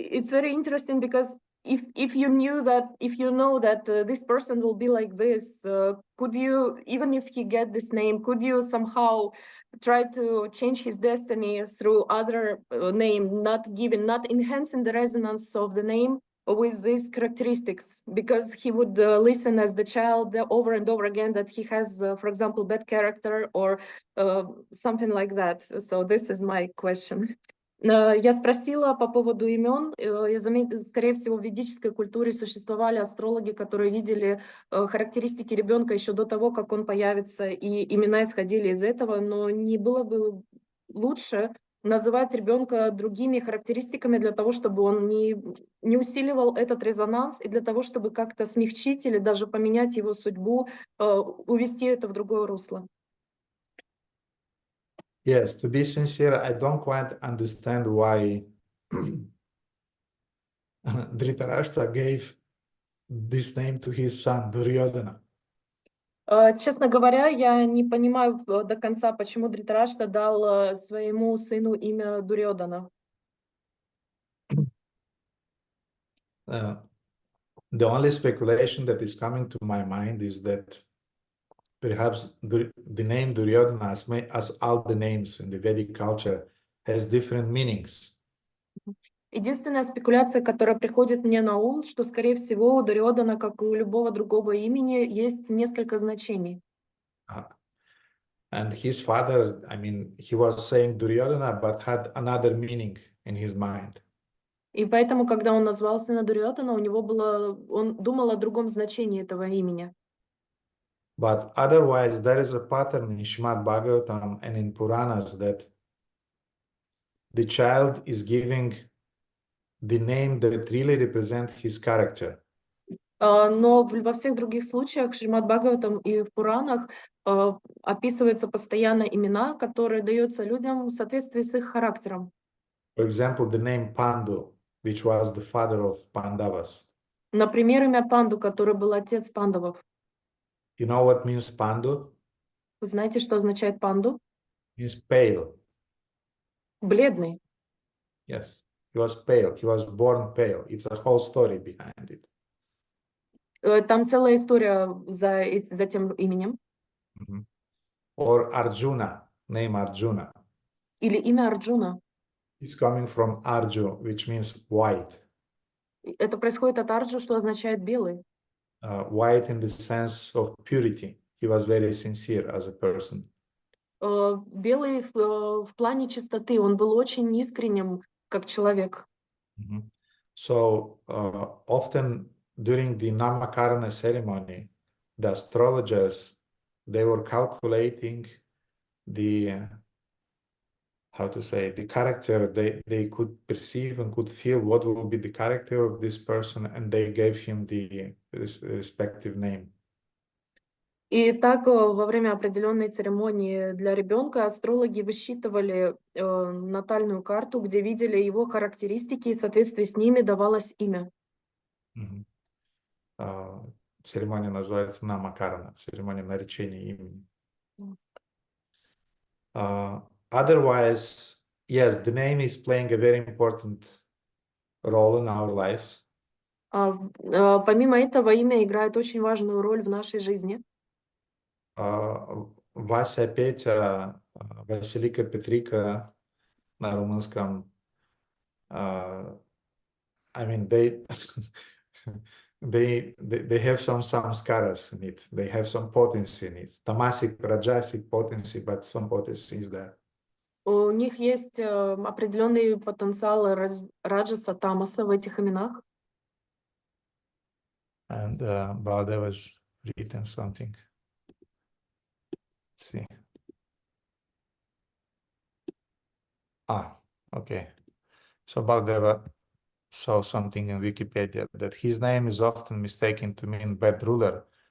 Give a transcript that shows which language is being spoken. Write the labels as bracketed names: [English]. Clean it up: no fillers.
[English] very interesting because if you know that this person will be like this, could you, even if he get this name, could you somehow try to change his destiny through other name, not enhancing the resonance of the name with these characteristics, because he would listen as the child over and over again that he has, for example, bad character or something like that. So this is my question. [Russian] Я спросила по поводу имен. Я заметила, скорее всего, в ведической культуре существовали астрологи, которые видели характеристики ребенка еще до того, как он появится, и имена исходили из этого, но не было бы лучше называть ребенка другими характеристиками для того, чтобы он не усиливал этот резонанс, и для того, чтобы как-то смягчить или даже поменять его судьбу, увести это в другое русло. [English] Yes, to be sincere, I don't quite understand why Dhritarashtra gave this name to his son, Duryodhana. [Russian] Честно говоря, я не понимаю до конца, почему Дhrитарashtra дал своему сыну имя Дурьодана. [English] The only speculation that is coming to my mind is that perhaps the name Duryodhana, as all the names in the Vedic culture, has different meanings. [Russian] Единственная спекуляция, которая приходит мне на ум, что, скорее всего, у Дурьодана, как и у любого другого имени, есть несколько значений. [English] And his father, I mean, he was saying Duryodhana, but had another meaning in his mind. [Russian] И поэтому, когда он назвал сына Дурьодана, он думал о другом значении этого имени. [English] But otherwise, there is a pattern in Srimad Bhagavatam and in Puranas that the child is giving the name that really represents his character. [Russian] Но во всех других случаях, в Шримад Бхагаватам и в Пуранах, описываются постоянно имена, которые даются людям в соответствии с их характером. [English] For example, the name Pandu, which was the father of Pandavas. [Russian] Например, имя Панду, который был отец пандавов. [English] You know what means Pandu? [Russian] Вы знаете, что означает Панду? [English] It means pale. [Russian] Бледный. [English] Yes, he was pale. He was born pale. It's a whole story behind it. [Russian] Там целая история за тем именем. [English] Or Arjuna, name Arjuna. [Russian] Или имя Арджуна. [English] It's coming from Arju, which means white. [Russian] Это происходит от Арджу, что означает белый. [English] White in the sense of purity. He was very sincere as a person. [Russian] Белый в плане чистоты. Он был очень искренним, как человек. [English] So often during the Namakarana ceremony, the astrologers, they were calculating the the character they could perceive and could feel what will be the character of this person, and they gave him the respective name. [Russian] И так во время определенной церемонии для ребенка астрологи высчитывали натальную карту, где видели его характеристики, и в соответствии с ними давалось имя. Мгм. Церемония называется намакарана, церемония наречения имени. [English] Otherwise, yes, the name is playing a very important role in our lives. [Russian] Помимо этого, имя играет очень важную роль в нашей жизни. Вася, Петя, Василика, Петрика на румынском, [English] I mean, they they have some samskaras in it. They have some potency in it. Tamasic, rajasic potency, but some potency is there. [Russian] У них есть определенный потенциал раджаса, тамаса в этих именах. [English] And Bhagavatam has written something. Let's see. Okay. So Bhagavatam saw something in Wikipedia that his name is often mistaken to mean bad ruler.